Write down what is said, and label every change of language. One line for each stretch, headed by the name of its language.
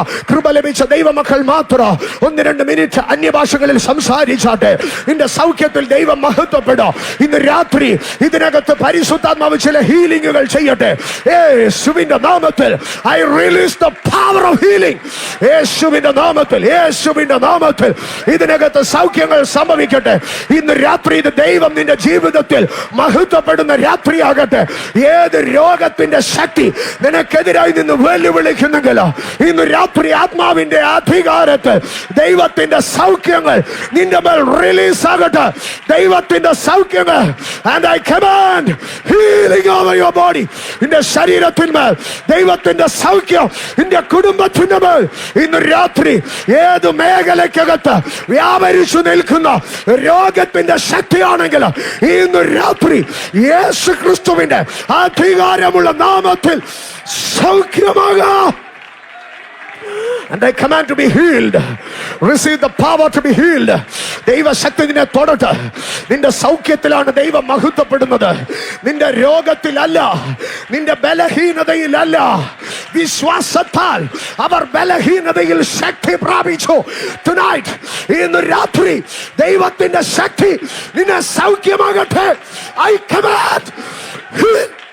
Malayalam: കൃപ ലഭിച്ച ദൈവമക്കൾ മാത്രം 1-2 മിനിറ്റ് അന്യഭാഷകളിൽ സംസാരിച്ചാട്ടെ. നിന്റെ സൗഖ്യത്തിൽ ദൈവം മഹത്വപ്പെടും. ഇന്ന് രാത്രി ഇതിനകത്ത് പരിശുദ്ധാത്മാവ് ചില ഹീലിംഗുകൾ ചെയ്യട്ടെ. യേശുവിന്റെ നാമത്തിൽ
English: I release the power of healing.
Malayalam: യേശുവിന്റെ നാമത്തിൽ ഇതിനകത്ത് സൗഖ്യങ്ങൾ സംഭവിക്കട്ടെ. ഇന്ന് രാത്രി ഇത് ദൈവം നിന്റെ ജീവിതത്തിൽ മഹത്വപ്പെടുന്ന രാത്രിയാകട്ടെ. ഏത് രോഗത്തിന്റെ ശക്തി നിനക്കെതിരായി നിന്ന് വെല്ലുവിളിക്കുന്നെങ്കിലോ, ഇന്ന് രാത്രി ആത്മാവിന്റെ അധികാരത്തിൽ ദൈവത്തിന്റെ സൗഖ്യങ്ങൾ നിന്റെ മേൽ റിലീസ് ആകട്ടെ. ദൈവത്തിന്റെ സൗഖ്യങ്ങൾ.
English: And I command healing over your body.
Malayalam: നിന്റെ ശരീരത്തിന്മേൽ ദൈവത്തിന്റെ സൗഖ്യം, നിന്റെ കുടുംബത്തിന്റെ മേൽ ഇന്ന് രാത്രി ഏത് മേഖലയ്ക്കകത്ത് വ്യാപരിച്ചു നിൽക്കുന്ന രോഗത്തിന്റെ ശക്തിയാണെങ്കിൽ ഇന്ന് രാത്രി യേശു ക്രിസ്തുവിന്റെ അധികാരമുള്ള നാമത്തിൽ സൗഖ്യമാകാം.
English: And I command to be healed. Receive the power to be healed.
Malayalam: ദൈവശക്തി നിന്നെ തൊടട്ടെ. നിന്റെ സൗഖ്യത്തിലാണ് ദൈവം മഹത്വപ്പെടുന്നത്. നിന്റെ രോഗത്തിലല്ല, നിന്റെ ബലഹീനതയിലല്ല. വിശ്വാസത്താൽ അവർ ബലഹീനതയിൽ ശക്തി പ്രാപിച്ചു. Tonight, ഇന്ന് രാത്രി ദൈവത്തിന്റെ ശക്തി നിന്നെ സൗഖ്യമാകട്ടെ.
English: I command healing.